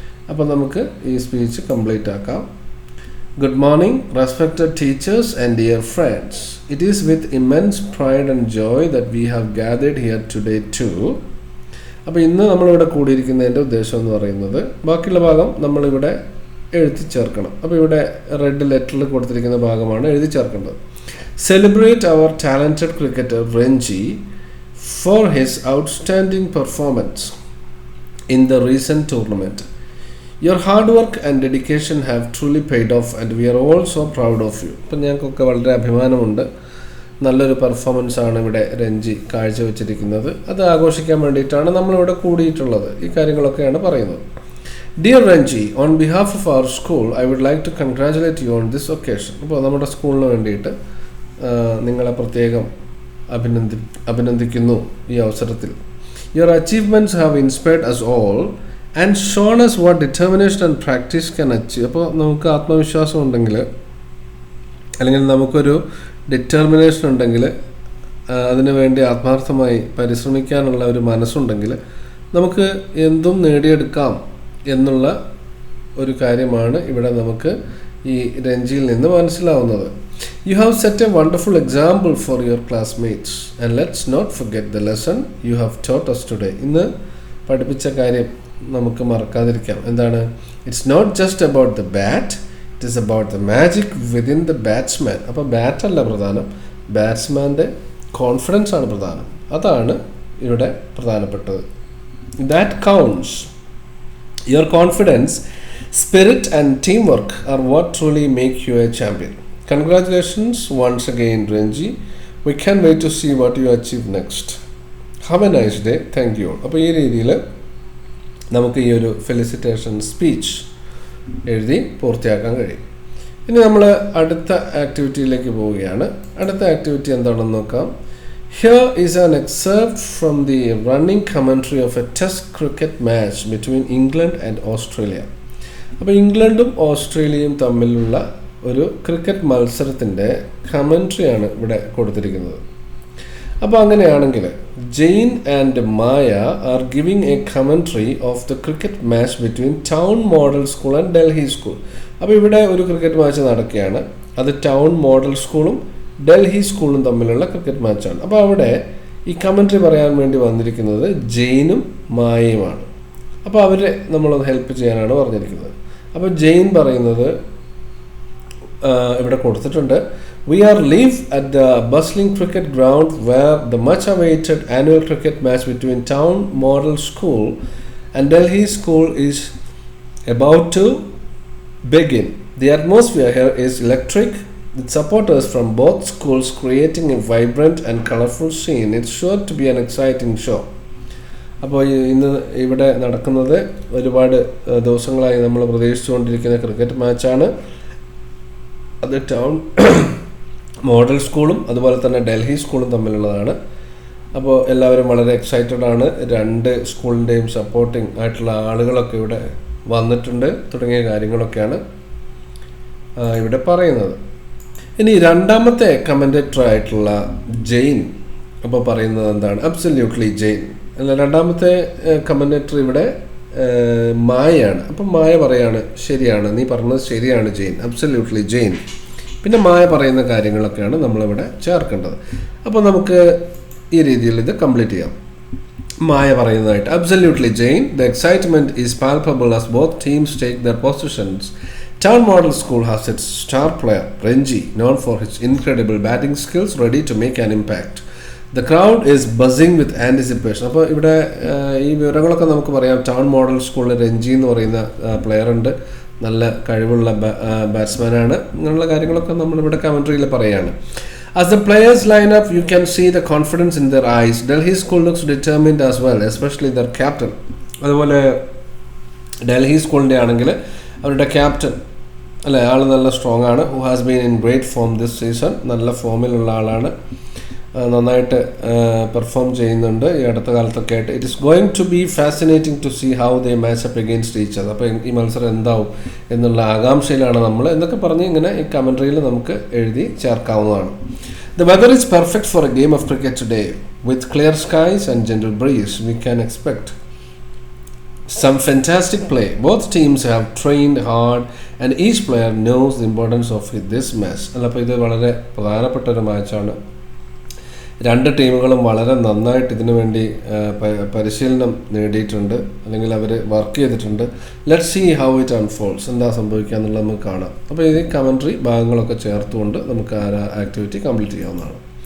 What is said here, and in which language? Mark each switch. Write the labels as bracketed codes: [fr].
[ml] അപ്പോൾ നമുക്ക് ഈ സ്പീച്ച് കംപ്ലീറ്റ് ആക്കാം. [en] Good morning respected teachers and dear friends, it is with immense pride and joy that we have gathered here today to. [ml] അപ്പോൾ ഇന്ന് നമ്മളിവിടെ കൂടിയിരിക്കുന്നതിൻ്റെ ഉദ്ദേശം എന്ന് പറയുന്നത്, ബാക്കിയുള്ള ഭാഗം നമ്മളിവിടെ എഴുതി ചേർക്കണം. അപ്പോൾ ഇവിടെ റെഡ് ലെറ്ററിൽ കൊടുത്തിരിക്കുന്ന ഭാഗമാണ് എഴുതി ചേർക്കേണ്ടത്. [en] Celebrate our talented cricketer Renji for his outstanding performance in the recent tournament. Your hard work and dedication have truly paid off and we are all so proud of you. [ml] ഇപ്പം ഞങ്ങൾക്കൊക്കെ വളരെ അഭിമാനമുണ്ട്. നല്ലൊരു performance ആണ് ഇവിടെ രഞ്ജി കാഴ്ചവെച്ചിരിക്കുന്നത്. അത് ആഘോഷിക്കാൻ വേണ്ടിയിട്ടാണ് നമ്മളിവിടെ കൂടിയിട്ടുള്ളത്. ഈ കാര്യങ്ങളൊക്കെയാണ് പറയുന്നത്. [en] Dear Renji, on behalf of our school, I would like to congratulate you on this occasion. [ml] അപ്പോൾ നമ്മുടെ സ്കൂളിന് വേണ്ടിയിട്ട് നിങ്ങളെ പ്രത്യേകം അഭിനന്ദിക്കുന്നു ഈ അവസരത്തിൽ. [en] Your achievements have inspired us all and shown us what determination and practice can achieve. [ml] അപ്പോൾ നമുക്ക് ആത്മവിശ്വാസം ഉണ്ടെങ്കിൽ, അല്ലെങ്കിൽ നമുക്കൊരു ഡിറ്റർമിനേഷൻ ഉണ്ടെങ്കിൽ, അതിനു വേണ്ടി ആത്മാർത്ഥമായി പരിശ്രമിക്കാനുള്ള ഒരു മനസ്സുണ്ടെങ്കിൽ നമുക്ക് എന്തും നേടിയെടുക്കാം എന്നുള്ള ഒരു കാര്യമാണ് ഇവിടെ നമുക്ക് ഈ രഞ്ജിയിൽ നിന്ന് മനസ്സിലാവുന്നത്. [en] You have set a wonderful example for your classmates and let's not forget the lesson you have taught us today. [ml] ഇന്ന് പഠിപ്പിച്ച കാര്യം നമുക്ക് മറക്കാതിരിക്കാം. എന്താണ്? [en] It's not just about the bat, it is about the magic within the batsman. [ml] അപ്പോൾ bat അല്ല പ്രധാനം, ബാറ്റ്സ്മാൻ്റെ confidence ആണ് പ്രധാനം. അതാണ് ഇവിടെ പ്രധാനപ്പെട്ടത്. [en] That counts. Your confidence, spirit and teamwork are what truly make you a champion. Congratulations once again Renji. We can't wait to see what you achieve next. Have a nice day. Thank you. [ml] അപ്പോൾ ഈ രീതിയിൽ നമുക്ക് ഈ ഒരു felicitation speech എഴുതി പൂർത്തിയാക്കാൻ കഴിയും. ഇനി നമ്മൾ അടുത്ത ആക്ടിവിറ്റിയിലേക്ക് പോവുകയാണ്. അടുത്ത ആക്ടിവിറ്റി എന്താണെന്ന് നോക്കാം. [en] Here is an excerpt from the running commentary of a test cricket match between England and Australia. [ml] അപ്പോൾ ഇംഗ്ലണ്ടും ഓസ്ട്രേലിയയും തമ്മിലുള്ള ഒരു ക്രിക്കറ്റ് മത്സരത്തിൻ്റെ കമൻട്രിയാണ് ഇവിടെ കൊടുത്തിരിക്കുന്നത്. അപ്പോൾ അങ്ങനെയാണെങ്കിൽ [en] Jane and Maya are giving a commentary of the cricket match between town model school and Delhi school. [ml] അപ്പോൾ ഇവിടെ ഒരു ക്രിക്കറ്റ് മാച്ച് നടക്കുകയാണ്. അത് ടൗൺ മോഡൽ സ്കൂളും ഡൽഹി സ്കൂളും തമ്മിലുള്ള ക്രിക്കറ്റ് മാച്ചാണ്. അപ്പോൾ അവിടെ ഈ കമൻട്രി പറയാൻ വേണ്ടി വന്നിരിക്കുന്നത് ജെയിനും മായയുമാണ്. അപ്പോൾ അവരെ നമ്മളൊന്ന് ഹെൽപ്പ് ചെയ്യാനാണ് പറഞ്ഞിരിക്കുന്നത്. അപ്പോൾ ജെയിൻ പറയുന്നത് ഇവിടെ കൊടുത്തിട്ടുണ്ട്. [en] We are live at the bustling cricket ground where the much awaited annual cricket match between Town Model School and Delhi school is about to begin. The atmosphere here is electric, with supporters from both schools creating a vibrant and colorful scene. It's sure to be an exciting show. [ml] അപ്പോൾ ഇന്ന് ഇവിടെ നടക്കുന്നത് ഒരുപാട് ദിവസങ്ങളായി നമ്മൾ പ്രതീക്ഷിച്ചുകൊണ്ടിരിക്കുന്ന cricket മാച്ചാണ്. അത് town model സ്കൂളും അതുപോലെ തന്നെ ഡൽഹി സ്കൂളും തമ്മിലുള്ളതാണ്. അപ്പോൾ എല്ലാവരും വളരെ എക്സൈറ്റഡ് ആണ്. രണ്ട് സ്കൂളിൻ്റെയും സപ്പോർട്ടിങ് ആയിട്ടുള്ള ആളുകളൊക്കെ ഇവിടെ വന്നിട്ടുണ്ട് തുടങ്ങിയ കാര്യങ്ങളൊക്കെയാണ് ഇവിടെ പറയുന്നത്. ഇനി രണ്ടാമത്തെ കമൻറ്റേറ്റർ ആയിട്ടുള്ള ജെയിൻ അപ്പോൾ പറയുന്നത് എന്താണ്? അബ്സല്യൂട്ട്ലി ജെയിൻ അല്ല, രണ്ടാമത്തെ കമൻറ്റേറ്റർ ഇവിടെ മായയാണ്. അപ്പം മായ പറയാണ്, ശരിയാണ്, നീ പറഞ്ഞത് ശരിയാണ് ജെയിൻ, അബ്സല്യൂട്ട്ലി ജെയിൻ. പിന്നെ മായ പറയുന്ന കാര്യങ്ങളൊക്കെയാണ് നമ്മളിവിടെ ചേർക്കേണ്ടത്. അപ്പോൾ നമുക്ക് ഈ രീതിയിൽ ഇത് കംപ്ലീറ്റ് ചെയ്യാം. മായ പറയുന്നതായിട്ട്, [en] Absolutely Jane, the excitement is palpable as both teams take their positions. Town Model School has its star player, Renji, known for his incredible batting skills, ready to make an impact. The crowd is buzzing with anticipation. [ml] അപ്പോൾ ഇവിടെ ഈ വിവരങ്ങളൊക്കെ നമുക്ക് പറയാം. Town model സ്കൂളിൽ രഞ്ജി എന്ന് പറയുന്ന player ഉണ്ട്, നല്ല കഴിവുള്ള ബാറ്റ്സ്മാനാണ്. ഇങ്ങനെയുള്ള കാര്യങ്ങളൊക്കെ നമ്മളിവിടെ കമൻട്രിയിൽ പറയുകയാണ്. [en] As the players line up, you can see the confidence in their eyes. Delhi school looks determined as well, especially their captain. [ml] അതുപോലെ ഡൽഹി സ്കൂളിൻ്റെ ആണെങ്കിൽ അവരുടെ ക്യാപ്റ്റൻ അല്ലേ, ആൾ നല്ല സ്ട്രോങ് ആണ്. [en] Who has been in great form this season. [ml] നല്ല ഫോമിലുള്ള ആളാണ്, നന്നായിട്ട് പെർഫോം ചെയ്യുന്നുണ്ട് ഈ അടുത്ത കാലത്തൊക്കെ ആയിട്ട്. [en] It is going to be fascinating to see how they match up against each other. [ml] അപ്പോൾ ഈ മത്സരം എന്താവും എന്നുള്ള ആകാംക്ഷയിലാണ് നമ്മൾ എന്നൊക്കെ പറഞ്ഞ് ഇങ്ങനെ ഈ കമൻട്രിയിൽ നമുക്ക് എഴുതി ചേർക്കാവുന്നതാണ്. [en] The weather is perfect for a game of cricket today. With clear skies and gentle breeze, we can expect some fantastic play. Both teams have trained hard and each player knows the importance of this match. [ml] അപ്പോൾ ഇത് വളരെ പ്രധാനപ്പെട്ട ഒരു മാച്ചാണ്. രണ്ട് ടീമുകളും വളരെ നന്നായിട്ട് ഇതിനു വേണ്ടി പരിശീലനം നേടിയിട്ടുണ്ട്, അല്ലെങ്കിൽ അവർ വർക്ക് ചെയ്തിട്ടുണ്ട്. [en] let see how it unfolds, [ml] എന്താ സംഭവിക്കുക എന്നുള്ളത് നമുക്ക് കാണാം. അപ്പോൾ ഇത് കമൻട്രി ഭാഗങ്ങളൊക്കെ ചേർത്തുകൊണ്ട് നമുക്ക് ആ ആക്ടിവിറ്റി കംപ്ലീറ്റ് ചെയ്യാവുന്നതാണ്.